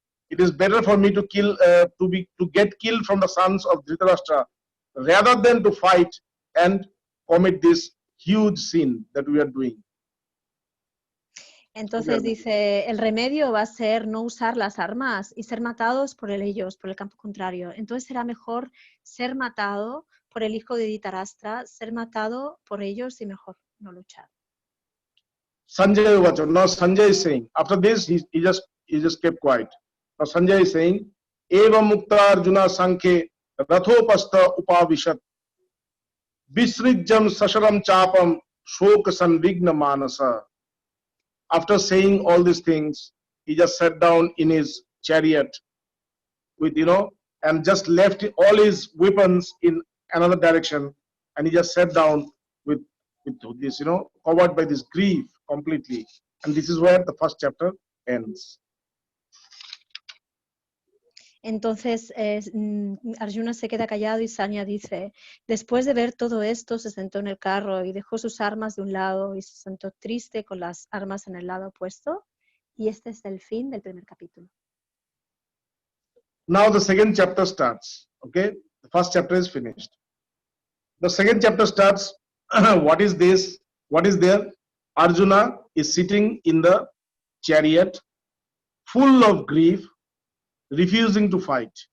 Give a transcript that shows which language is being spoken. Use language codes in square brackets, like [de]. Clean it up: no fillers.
[en] It is better for me to get killed from the sons of Dhritarashtra rather than to fight and commit this huge sin that we are doing. [es] Entonces dice, el remedio va a ser no usar las armas y ser matados por ellos, por el campo contrario. Entonces será mejor ser matado por el hijo de Dhritarashtra, ser matado por ellos y mejor no luchar. [sa] Sanjay Vacha. [en] Now Sanjay is saying, after this he just kept quiet. Now Sanjay is saying, [sa] Eva Mukta Arjuna Sankhe Rathopasta Upavishat Visrijjam Sasharam Chapam Shok Sanvigna Manasa. [en] After saying all these things, he just sat down in his chariot with, you know, and just left all his weapons in another direction, and he just sat down with this, you know, covered by this grief completely. And this is where the first chapter ends. [es] Entonces Arjuna se queda callado y Sanya dice, después de ver todo esto se sentó en el carro y dejó sus armas de un lado y se sentó triste con las armas en el lado opuesto. Y este es el fin del primer capítulo. [en] Now the second chapter starts. Okay, the first chapter is finished. The second chapter starts. What is this? What is there? Arjuna is sitting in the chariot, full of grief, refusing to fight.